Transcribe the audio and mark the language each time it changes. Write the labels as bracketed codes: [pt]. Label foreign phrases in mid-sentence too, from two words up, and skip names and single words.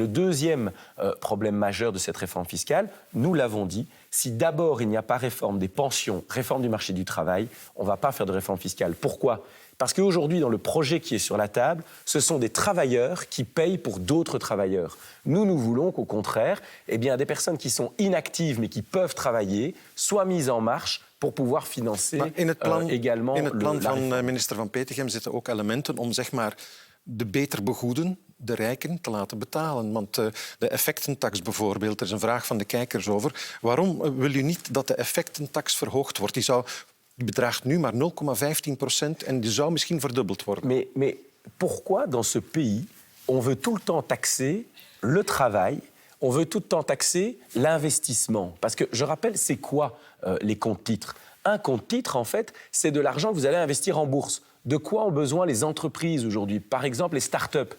[fr] Et le deuxième problème majeur de cette réforme fiscale, nous l'avons dit, Si d'abord il n'y a pas réforme des pensions, réforme du marché du travail, on ne va pas faire de réforme fiscale. Pourquoi ? Parce qu'aujourd'hui, dans le projet qui est sur la table, ce sont des travailleurs qui payent pour d'autres travailleurs. Nous voulons qu'au contraire, eh bien, des personnes qui sont inactives mais qui peuvent travailler soient mises en marche pour pouvoir financer également [nl] in het plan [fr] la [nl] van minister Van Petegem zitten ook elementen om zeg maar, de beter begoeden, de rijken, te laten betalen. Want de effectentax bijvoorbeeld, er is een vraag van de kijkers over. Waarom wil u niet dat de effectentax verhoogd wordt? Die bedraagt nu maar 0,15% en die zou misschien verdubbeld worden. [fr] Mais pourquoi dans ce pays on veut tout le temps taxer le travail, on veut tout le temps taxer l'investissement? Parce que je rappelle, c'est quoi les comptes titres? Un compte titre, en fait, c'est de l'argent que vous allez investir en bourse. De quoi ont besoin les entreprises aujourd'hui? Par exemple, les start-up.